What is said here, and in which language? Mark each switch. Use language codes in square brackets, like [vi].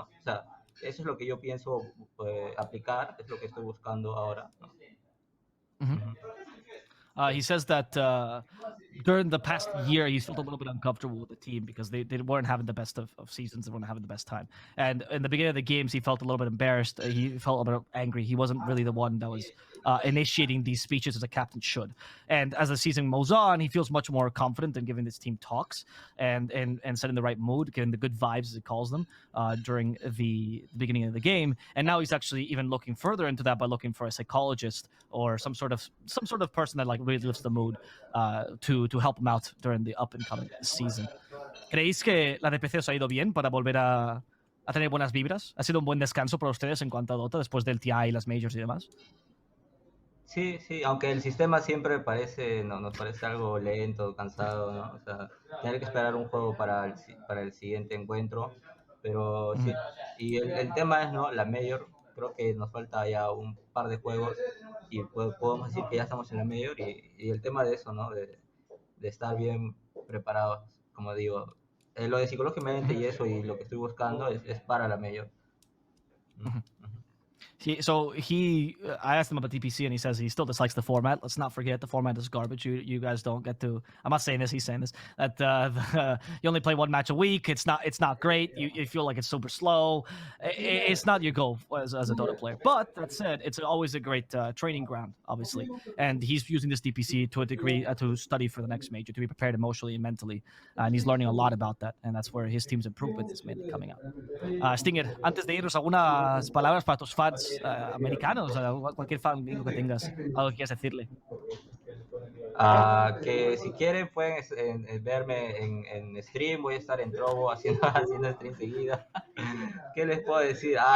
[es] O sea, eso es lo que yo pienso aplicar, es lo que estoy buscando ahora, ¿no? [en] He says that during the past year, he's felt a little bit uncomfortable with the team because they weren't having the best of seasons, they weren't having the best time. And in the beginning of the games, he felt a little bit embarrassed. He felt a little bit angry. He wasn't really the one that was initiating these speeches as a captain should. And as the season moves on, he feels much more confident in giving this team talks and setting the right mood, getting the good vibes, as he calls them, during the beginning of the game. And now he's actually even looking further into that by looking for a psychologist or some sort of person that like really lifts the mood to help him out during the up and coming season. [es] ¿Creéis que la DPC os ha ido bien para volver a tener buenas vibras? ¿Ha sido un buen descanso para ustedes en cuanto a Dota después del TI y las majors y demás? Sí, sí, aunque el sistema siempre nos parece algo lento, cansado, ¿no? O sea, tener que esperar un juego para el siguiente encuentro, pero sí. Y el tema es, ¿no? La Major, creo que nos falta ya un par de juegos y podemos decir que ya estamos en la Major y el tema de eso, ¿no? De estar bien preparados, como digo. Lo de psicológicamente y eso y lo que estoy buscando es para la Major. [en] I asked him about DPC, and he says he still dislikes the format. Let's not forget the format is garbage. You guys don't get to. I'm not saying this. He's saying this. That you only play one match a week. It's not great. You feel like it's super slow. It's not your goal as a Dota player. But that said, it's always a great training ground, obviously. And he's using this DPC to a degree to study for the next major, to be prepared emotionally and mentally. And he's learning a lot about that. And that's where his team's improvement is mainly coming out. [es] Stinger, antes de irnos, algunas palabras para tus fans americanos, cualquier fan gringo que tengas, algo que quieras decirle. Que si quieren pueden verme en stream, voy a estar en Trovo haciendo stream seguida. ¿Qué les puedo decir?